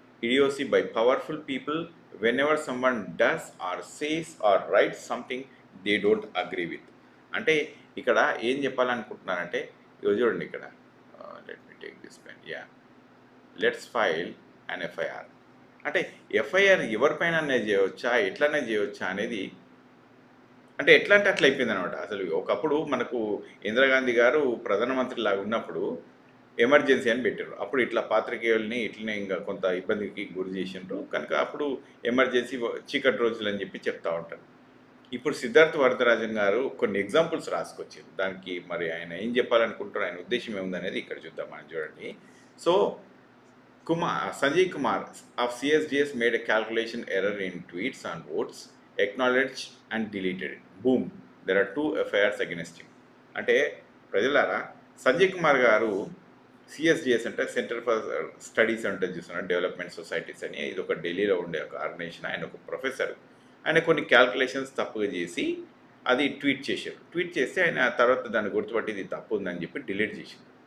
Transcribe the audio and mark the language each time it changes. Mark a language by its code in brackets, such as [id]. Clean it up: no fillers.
[en] idiocy by powerful people whenever someone does or says or writes something they don't agree with. [te] అంటే ఇక్కడ ఏం చెప్పాలనుకుంటున్నానంటే, ఇవి చూడండి ఇక్కడ. [en] Let me take this pen. Let's file an FIR. [te] అంటే FIR ఎవరిపైన చేయవచ్చా, ఎట్లనే చేయవచ్చా అనేది, అంటే ఎట్లా అంటే అట్లా అయిపోయింది అనమాట. అసలు ఒకప్పుడు మనకు ఇందిరాగాంధీ గారు ప్రధానమంత్రి లాగా ఉన్నప్పుడు ఎమర్జెన్సీ అని పెట్టారు. అప్పుడు ఇట్లా పాత్రికేయుల్ని ఇట్లనే ఇంకా కొంత ఇబ్బందికి గురి చేసిండ్రు కనుక అప్పుడు ఎమర్జెన్సీ చీకటి రోజులు అని చెప్పి చెప్తా ఉంటారు. ఇప్పుడు సిద్ధార్థ్ వరదరాజన్ గారు కొన్ని ఎగ్జాంపుల్స్ రాసుకొచ్చారు. దానికి మరి ఆయన ఏం చెప్పాలనుకుంటారు, ఆయన ఉద్దేశం ఏముందనేది ఇక్కడ చూద్దాం మనం. చూడండి. [en] So Sanjay Kumar of CSDS made a calculation error in tweets and votes, acknowledged and deleted it. Boom, there are 2 FIRs against him. [te] అంటే ప్రజలారా, సంజయ్ కుమార్ గారు సిఎస్డిఎస్ అంటే సెంటర్ ఫర్ స్టడీస్ అంటే చూస్తున్నారు, డెవలప్మెంట్ సొసైటీస్ అని. ఇది ఒక ఢిల్లీలో ఉండే ఒక ఆర్గనైజేషన్. ఆయన ఒక ప్రొఫెసర్. ఆయన కొన్ని క్యాల్కులేషన్స్ తప్పుగా చేసి అది ట్వీట్ చేశారు. ట్వీట్ చేస్తే ఆయన తర్వాత దాన్ని గుర్తుపట్టి ఇది తప్పు ఉందని చెప్పి డిలీట్ చేశారు.